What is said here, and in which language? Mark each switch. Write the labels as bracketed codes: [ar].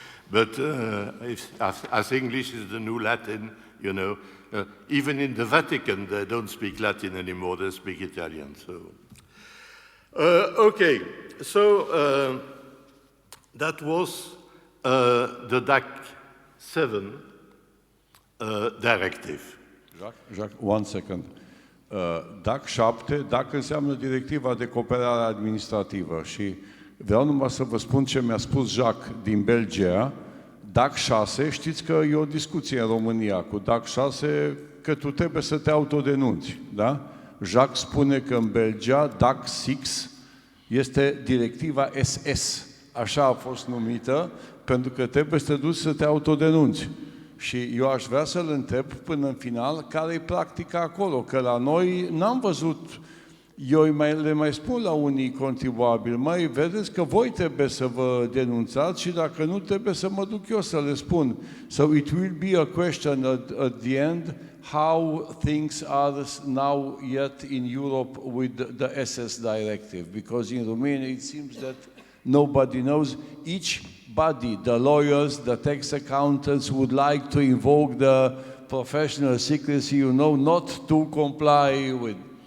[en] But as English is the new Latin, you know, even in the Vatican they don't speak Latin anymore, they speak Italian. So, okay, so that was the DAC 7 directive. Jacques, one second. [ro] DAC 7, DAC înseamnă Directiva de Cooperare Administrativă și vreau numai să vă spun ce mi-a spus Jacques din Belgia. DAC 6, știți că e o discuție în România cu DAC 6 că tu trebuie să te autodenunți, da? Jacques spune că în Belgia DAC 6 este Directiva SS, așa a fost numită, pentru că trebuie să te duci să te autodenunți. Și eu aș vrea să-l întreb până în final care e practica acolo, că la noi n-am văzut, eu le mai spun la unii contribuabili, mai vedeți că voi trebuie să vă denunțați și dacă nu trebuie să mă duc eu să le spun. [en] So it will be a question at the end, how things are now yet in Europe with the SS directive, because in Romania it seems that nobody knows. Each body, the lawyers, the tax accountants would like to invoke the professional secrecy, you know, not to comply with.